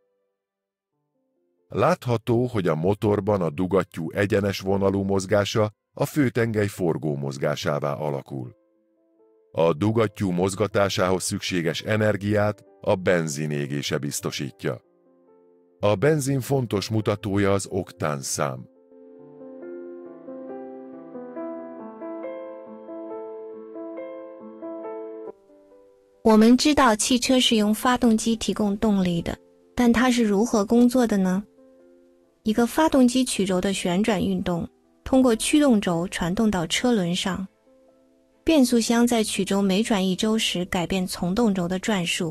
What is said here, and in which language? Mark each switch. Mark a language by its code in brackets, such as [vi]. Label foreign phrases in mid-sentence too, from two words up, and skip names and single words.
[hu] Látható, hogy a motorban a dugattyú egyenes vonalú mozgása a főtengely forgó mozgásává alakul. A dugattyú mozgatásához szükséges energiát a benzin égése biztosítja. A benzin fontos mutatója az oktánszám. [zh] 我们知道汽车是用发动机提供动力的，但它是如何工作的呢？一个发动机曲轴的旋转运动通过驱动轴传动到车轮上，变速箱在曲轴每转一周时改变从动轴的转数。